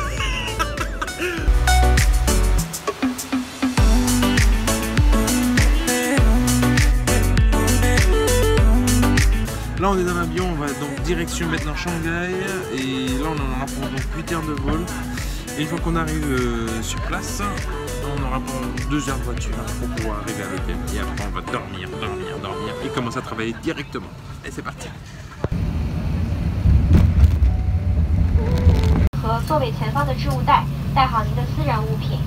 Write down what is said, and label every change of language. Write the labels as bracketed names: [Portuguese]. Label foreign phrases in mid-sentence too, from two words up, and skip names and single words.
[French] Là on est dans l'avion, on va donc direction maintenant Shanghai. Et là on en aura pour donc 8 heures de vol. Et une fois qu'on arrive sur place, on aura pour 2 heures de voiture pour pouvoir arriver à l'hôtel. Et après on va dormir et commencer à travailler directement. Et c'est parti. [Chinese] 和座位前方的置物袋，带好您的私人物品。